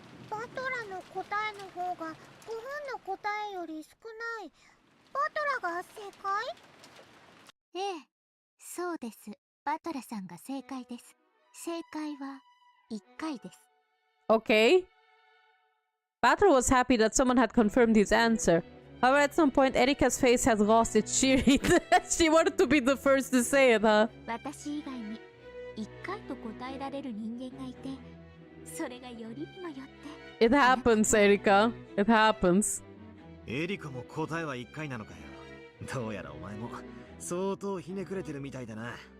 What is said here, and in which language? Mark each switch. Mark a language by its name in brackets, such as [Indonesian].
[Japanese] バトラの答えの方が5分の答えより少ない。バトラが正解？ええ、そうです。バトラさんが正解です。正解は1回です。 [English] Okay. Battler was happy that someone had confirmed his answer. However, at some point, Erika's face had lost its cheery. She wanted to be the first to say it, huh? [Japanese] 私以外に1回と答えられる人間がいて、それがよりにもよって。 [English] It happens, Erika. It happens. [Japanese] エリカも答えは1回なのかよ。どうやらお前も相当ひねくれてるみたいだな。